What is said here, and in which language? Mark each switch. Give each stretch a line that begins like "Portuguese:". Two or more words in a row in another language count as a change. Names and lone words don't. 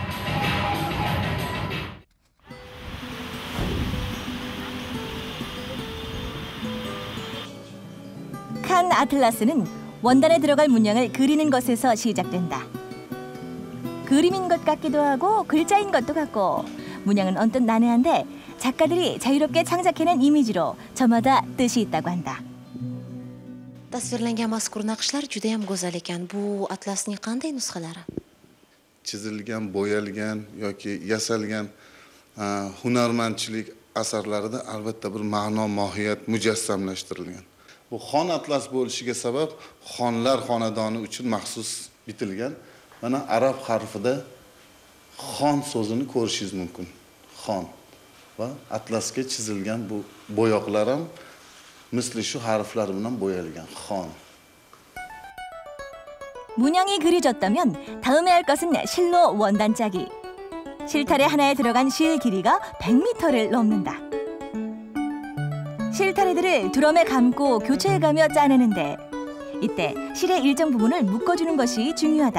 Korean: 칸 아틀라스는 원단에 들어갈 문양을 그리는 것에서 시작된다. 그림인 것 같기도 하고 글자인 것도 같고 문양은 언뜻 난해한데 작가들이 자유롭게 창작해낸 이미지로 저마다 뜻이 있다고 한다.
Uzbek: tasvirlangan mazkur naqshlar juda ham go'zal ekan. Bu atlasning qanday nusxalari? Chizilgan, bo'yalgan yoki yasalgan hunarmandchilik asarlarida albatta bir ma'no, mohiyat mujassamlashtirilgan. Bu xon atlas bo'lishiga sabab xonlar xonadoni uchun maxsus bitilgan. Mana arab harfida xon so'zini ko'rishingiz mumkin. Xon va atlasga chizilgan bu bo'yoqlar ham misli shu harflar bilan bo'yalgan. xon.
Korean: 문양이 그려졌다면 다음에 할 것은 실로 원단 짜기. 실타래 하나에 들어간 실 길이가 100m를 넘는다. 실타래들을 드럼에 감고 교체해가며 짜내는데 이때 실의 일정 부분을 묶어주는 것이 중요하다.